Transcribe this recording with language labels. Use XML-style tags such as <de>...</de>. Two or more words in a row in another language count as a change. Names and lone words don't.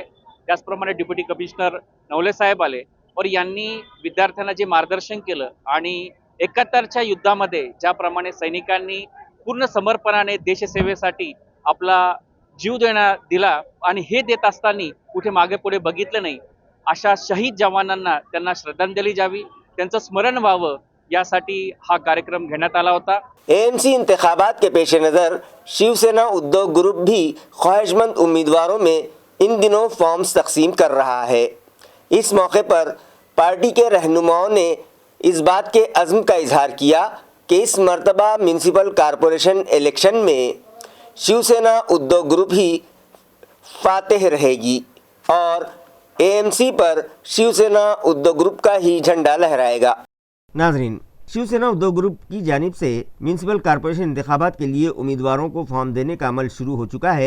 <mr>त्याचप्रमाणे डेप्युटी कमिशनर नवले साहेब आले और यांनी विद्यार्थ्यांना जे मार्गदर्शन केलं आणि 71च्या युद्धामध्ये ज्याप्रमाणे सैनिकांनी पूर्ण समर्पणाने देशसेवेसाठी आपला जीव दिला आणि हे देत असताना कुठे मागे पुढे बघितलं नाही, अशा शहीद जवानांना त्यांना श्रद्धांजली जावी, त्यांचं स्मरण व्हावं यासाठी हा कार्यक्रम घेण्यात आला होता।</mr> <ur>AMC انتخابات کے پیش نظر شیو سینا ادیوگ گروپ بھی خواہش مند امیدواروں میں ان دنوں فارمز تقسیم کر رہا ہے۔ اس موقع پر پارٹی کے رہنماؤں نے اس بات کے عزم کا اظہار کیا کہ اس مرتبہ میونسپل کارپوریشن الیکشن میں شیوسینا ادھو گروپ ہی فاتح رہے گی اور اے ایم سی پر شیوسینا ادھو گروپ کا ہی جھنڈا لہرائے گا. ناظرین، شیوسینا ادھو گروپ کی جانب سے میونسپل کارپوریشن انتخابات کے لیے امیدواروں کو فارم دینے کا عمل شروع ہو چکا ہے.</ur>